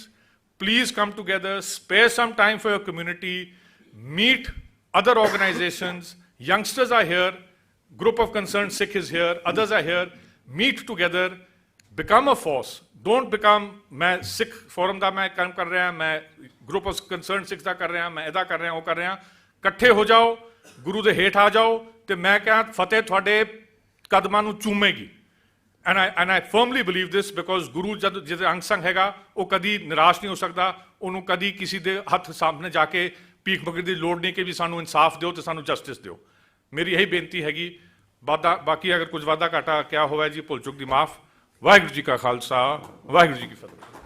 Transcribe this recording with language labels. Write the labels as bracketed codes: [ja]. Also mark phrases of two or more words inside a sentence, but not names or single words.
[en] Please come together, spare some time for your community, meet other organizations. Youngsters are here, group of concerned Sikh is here, others are here. Meet together, become a force. Don't become, [pa] मैं Sikh forum ਦਾ ਮੈਂ ਕੰਮ ਕਰ ਰਿਹਾ, ਮੈਂ [en] group of concerned Sikhs [pa] ਦਾ ਕਰ ਰਿਹਾ, ਮੈਂ ਇਹਦਾ ਕਰ ਰਿਹਾ, ਉਹ ਕਰ ਰਿਹਾ. ਇਕੱਠੇ ਹੋ ਜਾਓ, ਗੁਰੂ ਦੇ ਹੇਠ ਆ ਜਾਓ ਤੇ ਮੈਂ ਕਹਾਂ ਫਤਿਹ ਤੁਹਾਡੇ ਕਦਮਾਂ ਨੂੰ ਚੂਮੇਗੀ. [en] And I firmly believe this because [pa] ਗੁਰੂ ਜਦ ਜਿਹਦੇ ਅੰਗ ਸੰਗ ਹੈਗਾ ਉਹ ਕਦੀ ਨਿਰਾਸ਼ ਨਹੀਂ ਹੋ ਸਕਦਾ. ਉਹਨੂੰ ਕਦੀ ਕਿਸੇ ਦੇ ਹੱਥ ਸਾਹਮਣੇ ਜਾ ਕੇ ਭੀਖ ਮੰਗਣ ਦੀ ਲੋੜ ਨਹੀਂ ਕਿ ਵੀ ਸਾਨੂੰ ਇਨਸਾਫ ਦਿਓ ਤੇ ਸਾਨੂੰ ਜਸਟਿਸ ਦਿਓ. ਮੇਰੀ ਇਹੀ ਬੇਨਤੀ ਹੈਗੀ. ਬਾਕੀ ਅਗਰ ਕੁਝ ਵਾਧਾ ਘਾਟਾ ਕਿਆ ਹੋਇਆ ਜੀ, ਭੁੱਲ ਚੁੱਕ ਦੀ ਮਾਫ. ਵਾਹਿਗੁਰੂ ਜੀ ਕਾ ਖਾਲਸਾ, ਵਾਹਿਗੁਰੂ ਜੀ ਕੀ ਫਤਿਹ.